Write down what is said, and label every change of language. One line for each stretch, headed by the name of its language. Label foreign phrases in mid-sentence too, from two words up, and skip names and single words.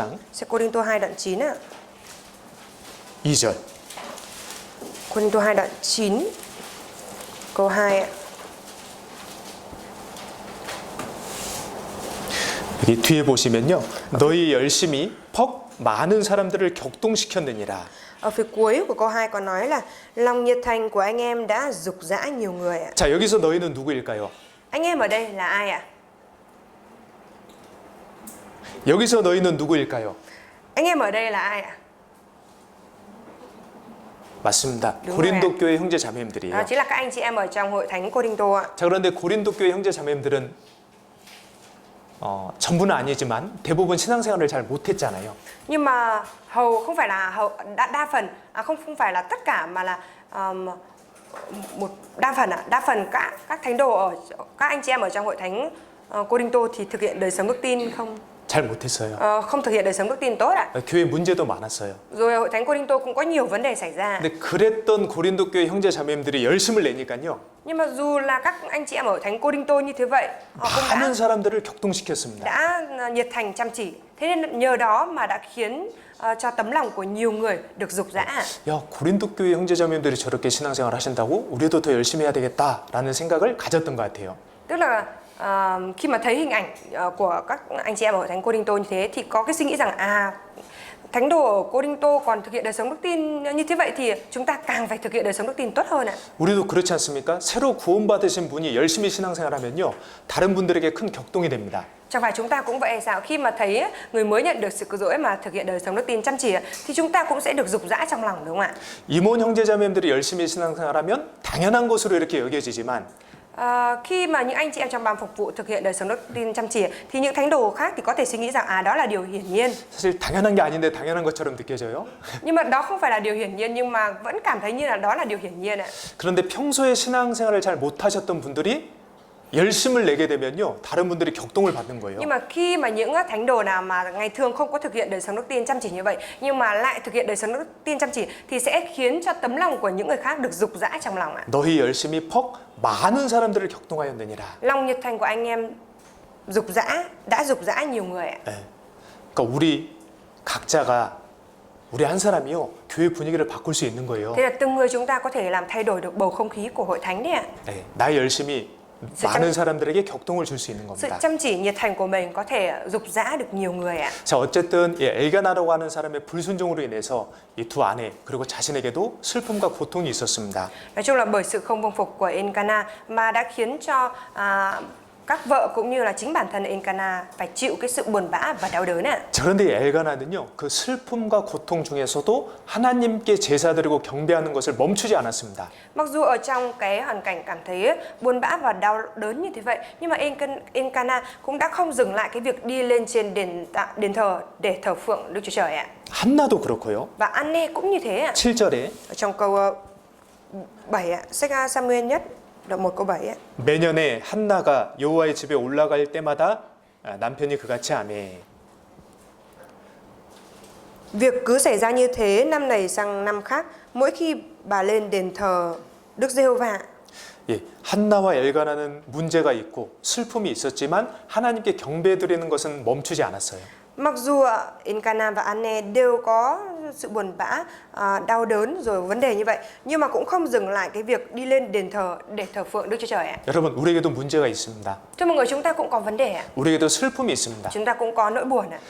Vietnamese: Sách Cô-rinh-tô 2 đoạn 9 ạ.
Korean: 2절.
Vietnamese: Cô-rinh-tô 2 đoạn 9 câu 2 ạ.
Korean: 여기 뒤에 보시면요, 너희 열심히 퍽 많은 사람들을 격동시켰느니라.
Vietnamese: Ở phía cuối của câu 2 có nói là lòng nhiệt thành của anh em đã dục dã nhiều người ạ.
Korean: 자, 여기서 너희는 누구일까요?
Vietnamese: Anh em ở đây là ai ạ?
Korean: 여기서 너희는 누구일까요?
Vietnamese: Anh em ở đây là ai ạ?
Korean: 맞습니다.
Vietnamese: đúng
Korean: 고린도
Vietnamese: rồi
Korean: 교회 형제
Vietnamese: Đó
Korean: 자매님들이에요.
Vietnamese: chính là các anh chị em ở trong hội thánh Cô-rinh-tô ạ.
Korean: 자, 그런데 고린도 교회 형제 자매님들은 전부는 아니지만 대부분 신앙생활을 잘 못했잖아요.
Vietnamese: Nhưng mà không phải là đa phần không phải là tất cả mà là một đa phần các thánh đồ ở các anh chị em ở trong hội thánh Cô-rinh-tô thì thực hiện đời sống đức tin
Korean: 잘 못했어요.
Vietnamese: không thực hiện đời sống đức tin tốt ạ.
Korean: 교회 문제도 많았어요.
Vietnamese: Rồi hội thánh Cô-rinh-tô cũng có nhiều vấn đề xảy ra.
Korean: 근데 그랬던 고린도 교회 형제 자매님들이 열심을 내니까요,
Vietnamese: Nhưng mà dù là các anh chị em ở thánh Cô-rinh-tô như thế vậy, họ cũng
Korean: 많은 사람들을 격동시켰습니다.
Vietnamese: đã nhiệt thành chăm chỉ. Thế nên nhờ đó mà đã khiến cho tấm lòng của nhiều người được dục dã.
Korean: 야, 고린도 교회 형제 자매님들이 저렇게 신앙생활 하신다고 우리도 더 열심히 해야 되겠다라는 생각을 가졌던 것 같아요.
Vietnamese: Tức là khi mà thấy hình ảnh của các anh chị em ở thánh Cô-rinh-tô như thế thì có cái suy nghĩ rằng thánh đồ ở Cô-rinh-tô còn thực hiện đời sống đức tin như thế vậy thì chúng ta càng phải thực hiện đời sống đức tin tốt hơn ạ.
Korean: 우리도 그렇지 않습니까? 새로 구원받으신 분이 열심히 신앙생활하면요, 다른 분들에게 큰 격동이 됩니다.
Vietnamese: Chẳng phải chúng ta cũng vậy sao? Khi mà thấy người mới nhận được sự cứu rỗi mà thực hiện đời sống đức tin chăm chỉ thì chúng ta cũng sẽ được dục dã trong lòng, đúng không ạ?
Korean: 이몬 형제자매님들이 열심히 신앙생활하면 당연한 것으로 이렇게 여겨지지만
Vietnamese: Khi mà những anh chị em trong ban phục vụ thực hiện đời sống đức tin chăm chỉ thì những thánh đồ khác thì có thể suy nghĩ rằng đó là điều hiển nhiên.
Korean: 사실 당연한 게 아닌데 당연한 것처럼 느껴져요.
Vietnamese: Nhưng mà đó không phải là điều hiển nhiên nhưng mà vẫn cảm thấy như là đó là điều hiển nhiên ạ.
Korean: 그런데 평소에 신앙생활을 잘 못하셨던 분들이 열심을 내게 되면요, 다른 분들이 격동을 받는 거예요.
Vietnamese: Nhưng mà khi mà những thánh đồ nào mà ngày thường không có thực hiện đời sống đức tin chăm chỉ như vậy nhưng mà lại thực hiện đời sống đức tin chăm chỉ thì sẽ khiến cho tấm lòng của những người khác được dục dã trong lòng ạ.
Korean: 너희 열심히 퍽 많은 사람들을 격동하였느니라.
Vietnamese: Lòng nhiệt thành của anh em đã dục dã nhiều người ạ.
Korean: 네. 그러니까 우리 각자가 우리 한 사람이요, 교회 분위기를 바꿀 수 있는 거예요.
Vietnamese: Thế là từng người chúng ta có thể làm thay đổi được bầu không khí của hội thánh đấy ạ.
Korean: 네. 나의 열심이 많은 사람들에게 격동을 줄 수 있는
Vietnamese: Sự
Korean: 겁니다.
Vietnamese: chăm chỉ nhiệt thành của mình có thể dục dã được nhiều người ạ.
Korean: 자, 어쨌든 엘가나라고 하는 사람의 불순종으로 인해서 이 두 아내 그리고 자신에게도 슬픔과 고통이 있었습니다.
Vietnamese: Nói chung là bởi sự không vâng phục của Elcana mà đã khiến cho các vợ cũng như là chính bản thân Elcana phải chịu cái sự buồn bã và đau đớn ạ.
Korean: 자, 그런데 엘가나는요, 그 슬픔과 고통 중에서도 하나님께 제사 드리고 경배하는 것을 멈추지 않았습니다.
Vietnamese: Mặc dù ở trong cái hoàn cảnh cảm thấy buồn bã và đau đớn như thế vậy, nhưng mà Elcana cũng đã không dừng lại cái việc đi lên trên đền thờ để thờ phượng Đức Chúa Trời ạ.
Korean: 한나도 그렇고요.
Vietnamese: Và Anne cũng như thế ạ.
Korean: 7절에
Vietnamese: Ở trong câu 7 ạ, sách Sa-muel nhất đoạn 1 câu 7 ạ.
Korean: 매년에 한나가 여호와의 집에 올라갈 때마다 남편이 그같이 하매.
Vietnamese: Việc cứ xảy ra như thế năm này sang năm khác, mỗi khi bà lên đền thờ Đức Giê-hô-va
Korean: 예, 한나와 엘가나는 문제가 있고 슬픔이 있었지만 하나님께 경배드리는 것은 멈추지 않았어요.
Vietnamese: Mặc dù Elkanah và Anne đều có sự buồn bã, đau đớn rồi vấn đề như vậy, nhưng mà cũng không dừng lại cái việc đi lên đền thờ để thờ phượng Đức Chúa Trời ạ.
Korean: 여러분, 우리에게도 문제가 있습니다.
Vietnamese: Thưa mọi người, chúng ta cũng có vấn đề ạ.
Korean: 우리에게도 슬픔이 있습니다.
Vietnamese: Chúng ta cũng có nỗi buồn ạ.